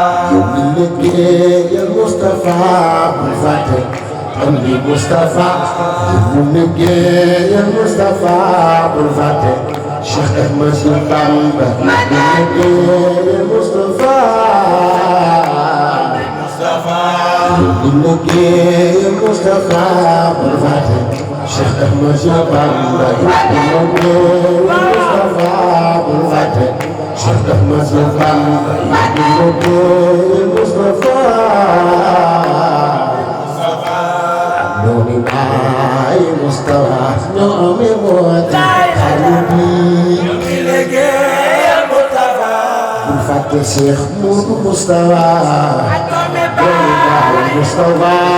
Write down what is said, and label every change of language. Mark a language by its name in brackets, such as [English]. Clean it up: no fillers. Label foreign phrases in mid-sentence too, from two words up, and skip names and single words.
[Arabic] يا المصطفى بالفاتح عندي مصطفى يا المصطفى بالفاتح شيخ احمد بامبا يا المصطفى [Wolof] liggéey Moustapha bul fàtte Cheikh Ahmadou Bamba liggéey Moustapha bul fàtte Cheikh Ahmadou Bamba liggéey Moustapha doomi baay Moustapha ñoomi mooti xarit yi liggéey Moustapha bul fàtte Cheikh Modou Moustapha doomi baay Moustapha